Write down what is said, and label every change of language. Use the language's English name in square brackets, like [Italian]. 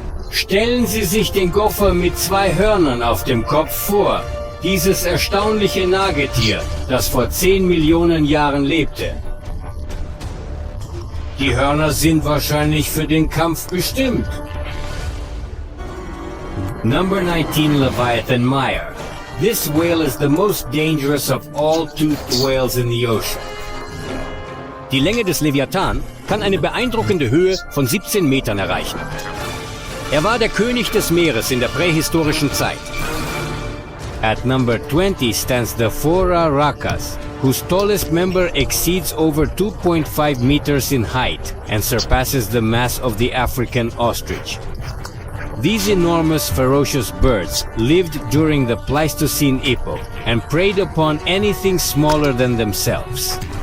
[German] Stellen Sie sich den Gopher mit 2 Hörnern auf dem Kopf vor. Dieses erstaunliche Nagetier, das vor 10 Millionen Jahren lebte. Die Hörner sind wahrscheinlich für den Kampf bestimmt. [English] Number 19 Leviathan Meyer. This whale is the most dangerous of all toothed whales in the ocean. [German] Die Länge des Leviathan kann eine beeindruckende Höhe von 17 Metern erreichen. Er war der König des Meeres in der prähistorischen Zeit. [English] At number 20 stands the Phora racas, whose tallest member exceeds over 2.5 meters in height and surpasses the mass of the African ostrich. These enormous, ferocious birds lived during the Pleistocene epoch and preyed upon anything smaller than themselves.